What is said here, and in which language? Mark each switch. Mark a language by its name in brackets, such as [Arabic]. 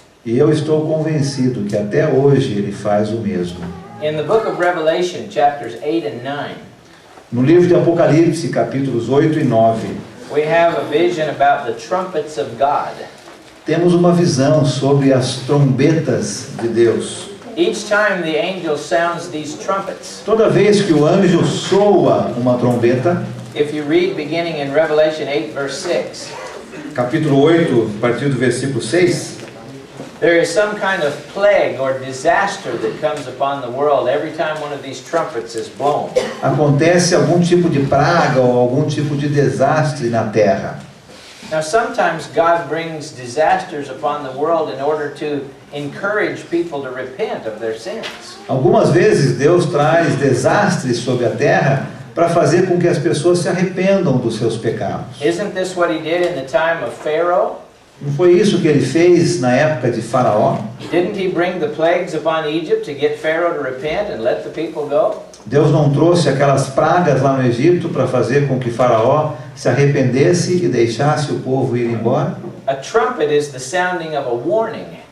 [Portuguese] E eu estou convencido que até hoje ele faz o mesmo. [English] In the book of Revelation, chapters 8 and 9, [Portuguese] No livro de Apocalipse, capítulos 8 e 9, [English] we have a vision about the trumpets of God. [Portuguese] temos uma visão sobre as trombetas de Deus. [English] Each time the angel sounds these trumpets, [Portuguese] Toda vez que o anjo soa uma trombeta, [English] if you read beginning in Revelation 8 verse 6, [Portuguese] capítulo 8, a partir do versículo 6, [English] there is some kind of plague or disaster that comes upon the world every time one of these trumpets is blown. [Portuguese] acontece algum tipo de praga ou algum tipo de desastre na terra. [English] Now sometimes God brings disasters upon the world in order to encourage people to repent of their sins. [Portuguese] Algumas vezes Deus traz desastres sobre a terra para fazer com que as pessoas se arrependam dos seus pecados. [English] Isn't this what he did in the time of Pharaoh? [Portuguese] Não foi isso que ele fez na época de Faraó? [English] Didn't he bring the plagues upon Egypt to get Pharaoh to repent and let the people go? [Portuguese] Deus não trouxe aquelas pragas lá no Egito para fazer com que Faraó se arrependesse e deixasse o povo ir embora? [English] A trumpet is the sounding of a warning.